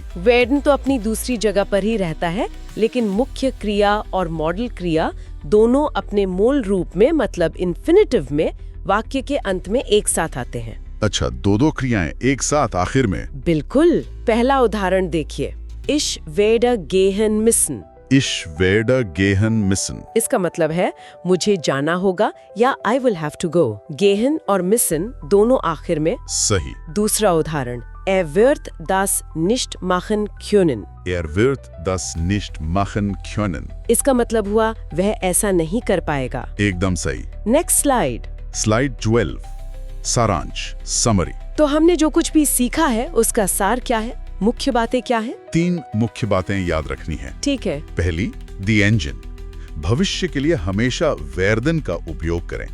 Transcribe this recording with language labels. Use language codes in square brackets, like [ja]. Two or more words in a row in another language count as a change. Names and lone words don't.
[hi] वेडन तो अपनी दूसरी जगह पर ही रहता है, लेकिन मुख्य क्रिया और मॉडल क्रिया दोनों अपने मूल रूप में मतलब इन्फिनिटिव में वाक्य के अंत में एक साथ आते हैं। अच्छा, दो क्रियाएं एक साथ आखिर में। बिल्कुल। पहला उदाहरण देखिए, [de] Ich werde gehen müssen. Ich werde gehen müssen। [hi] इसका मतलब है मुझे जाना होगा या [en] I will have to go। [hi] गेहन और मिसन दोनों आखिर में। सही। दूसरा उदाहरण, [de] Er wird das nicht machen können। Er wird das nicht machen können। [hi] इसका मतलब हुआ वह ऐसा नहीं कर पाएगा। एकदम सही। [en] next slide. [hi] स्लाइड 12, सारांश, समरी। तो हमने जो कुछ भी सीखा है उसका सार क्या है, मुख्य बातें क्या है? 3 मुख्य बातें याद रखनी है। ठीक है। पहली, [en] the engine, [hi] भविष्य के लिए हमेशा वेर्दन का उपयोग करें।